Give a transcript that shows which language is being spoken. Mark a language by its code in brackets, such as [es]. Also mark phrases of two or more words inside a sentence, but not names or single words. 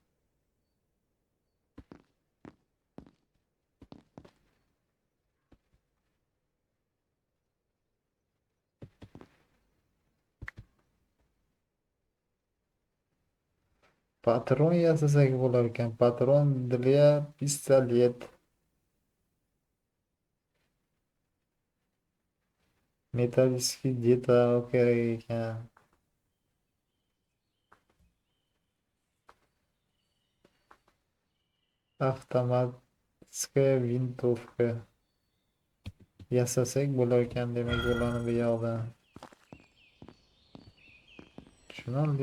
[uz] Patron yasasak bo'lar ekan. [ru] Патрон для пистолет. Металлический деталь [uz] kerak ekan. [ru] Автоматская винтовка [uz] yasasak bo'lar ekan demak ularni bu yoqdan. Tushunarli.